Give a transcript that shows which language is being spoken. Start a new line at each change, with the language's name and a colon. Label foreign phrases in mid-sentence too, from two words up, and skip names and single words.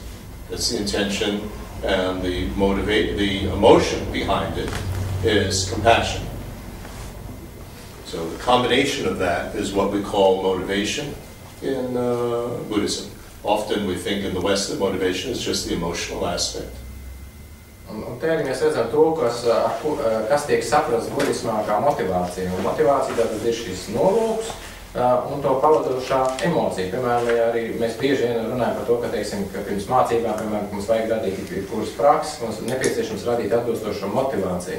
English: That's the intention, and the emotion behind it is compassion. So the combination of that is what we call motivation in Buddhism. Often we think in the West that motivation is just the emotional aspect.
Latvian: Un te arī mēs redzam to, kas tiek saprasts budismā kā motivācija. Un motivācija tātad ir šis nolūks un to pavadošā emocija. Piemēram, arī mēs bieži vien runājam par to, ka, teiksim, ka pirms mācībām, piemēram, mums vajag radīt kuras prakses, mums ir nepieciešams radīt atbilstošo motivāciju.